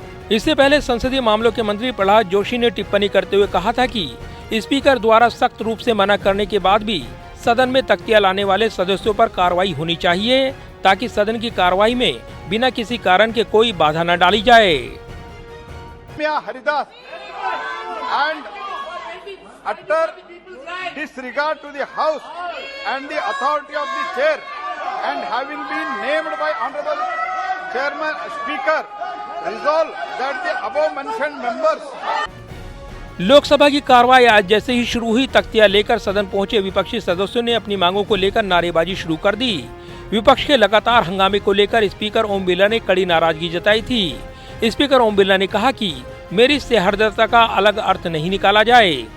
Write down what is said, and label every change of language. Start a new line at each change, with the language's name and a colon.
Hindi: इससे पहले संसदीय मामलों के मंत्री प्रहलाद जोशी ने टिप्पणी करते हुए कहा था कि स्पीकर द्वारा सख्त रूप से मना करने के बाद भी सदन में तख्तियां लाने वाले सदस्यों पर कार्रवाई होनी चाहिए, ताकि सदन की कार्रवाई में बिना किसी कारण के कोई बाधा न डाली जाए।
English: Haridas and utter disregard to the House and the authority of the chair, and having been named by Honorable Chairman Speaker, resolve that the above mentioned members।
Hindi: Lok Sabha की कार्रवाई आज जैसे ही शुरू हुई, तख्तियां लेकर सदन पहुंचे विपक्षी सदस्यों ने अपनी मांगों को लेकर नारेबाजी शुरू कर दी। विपक्ष के लगातार हंगामे को लेकर स्पीकर ओम बिरला ने कड़ी नाराजगी जताई थी। स्पीकर ओम बिरला ने कहा कि मेरी सहृदयता का अलग अर्थ नहीं निकाला जाए।